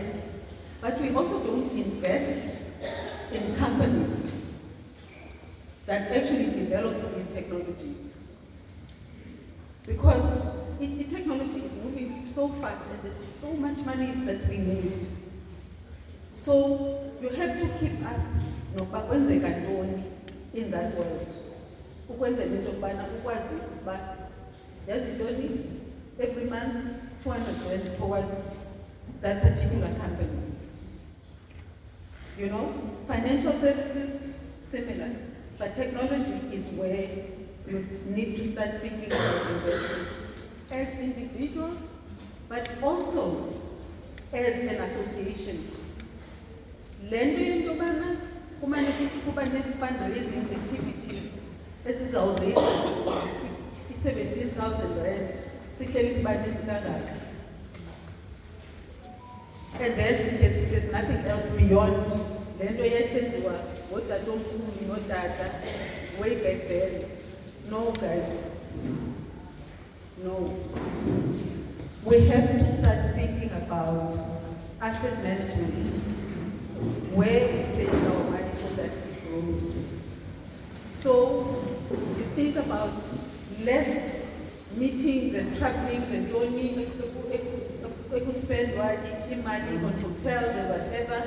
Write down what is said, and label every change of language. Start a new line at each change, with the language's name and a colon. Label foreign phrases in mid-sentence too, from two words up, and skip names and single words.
English: But we also don't invest in companies that actually develop these technologies. Because technology is moving so fast and there's so much money that's being made. So you have to keep up
Xhosa: nokwenzeka ntoni
English: in that world.
Xhosa: Ukwenzela into yokubana ukwazi ukuba yazi ntoni
English: every month 200 rand towards that particular company. You know, financial services, similar. But technology is where you need to start thinking about investing as individuals, but also as an association.
Xhosa: Lendo into yobana kumane kuba ne-fundraising activities ezizawuraise i-17,000 rand sihleli sibaninzi kangaka.
English: And then there's nothing else beyond
Xhosa: lento yayisenziwa ngotatomkhulu notata
English: way back then. No, guys. No. We have to start thinking about asset management, where we place our money so that it grows. So you think about less meetings and travelings and donning, we spend money on hotels and whatever.